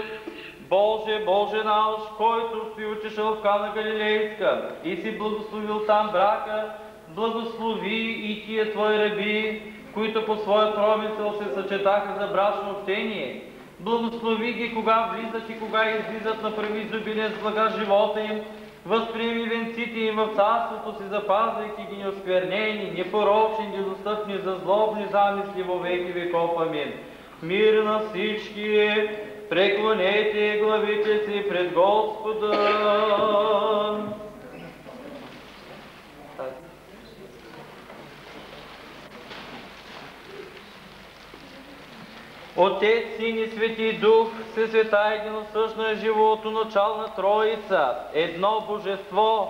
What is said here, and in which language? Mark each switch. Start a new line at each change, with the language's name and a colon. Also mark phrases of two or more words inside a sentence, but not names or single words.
Bulgarian: Боже, Боже наш, който си учешъл в Кана Галилейска и си благословил там брака, благослови и тия твои раби, които по своя промисъл се съчетаха за брачно общение. Благослови ги, кога влизат и кога излизат, направи изобилие с блага живота им. Възприеми венците им в царството си, запазвайки ги неосквернени, непорочни, недостъпни за злобни замисли
Church Slavic: во веки веков.
Bulgarian: Амин. Мир на всички, преклонете главите си пред Господа. Отец, Син и Свети Дух, Всесвета единосъщно е живото, начална Троица, едно Божество,